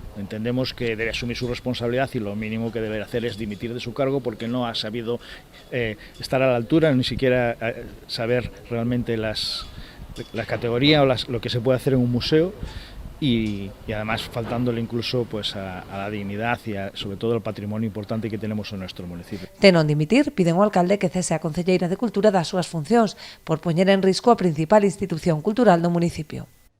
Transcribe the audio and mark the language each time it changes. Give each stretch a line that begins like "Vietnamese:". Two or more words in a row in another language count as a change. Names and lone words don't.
Spanish: Entendemos que debe asumir su responsabilidad y lo mínimo que debe hacer es dimitir de su cargo porque no ha sabido estar a la altura, ni siquiera saber realmente la categoría o lo que se puede hacer en un museo y además faltándole incluso pues a la dignidad y sobre todo al patrimonio importante que tenemos en nuestro municipio.
Galician: De non dimitir, piden ao alcalde que cese a concelleira de Cultura das súas funcións por poñer en risco a principal institución cultural do municipio.